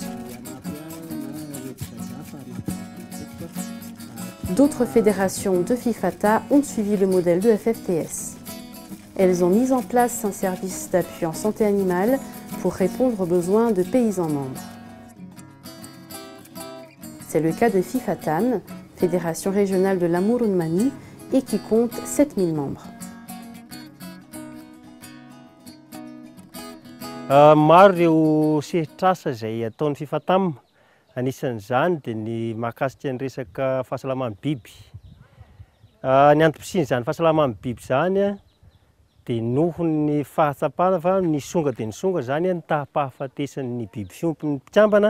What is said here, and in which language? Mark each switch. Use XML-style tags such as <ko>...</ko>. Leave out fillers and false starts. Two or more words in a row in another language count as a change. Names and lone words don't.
<fr>D'autres fédérations de FIFATA ont suivi le modèle de FFTS. Elles ont mis en place un service d'appui en santé animale pour répondre aux besoins de paysans membres. C'est le cas de FIFATAM, Fédération régionale de l'Amur-Mani, et qui compte 7000 membres.</fr> <mg>Maro ireo sehitr'asa izay ataon'ny FIFATAM. Anisan'izany dia ny mahakasika ny resaka fahasalaman'ny biby. Ny antom-pisian'izany fahasalaman'ny biby zany dia noho ny fahatsapana fa ny songa dia ny songa zany ny taha-pahafatesan'ny biby fiompy ny mpitsambana.</mg>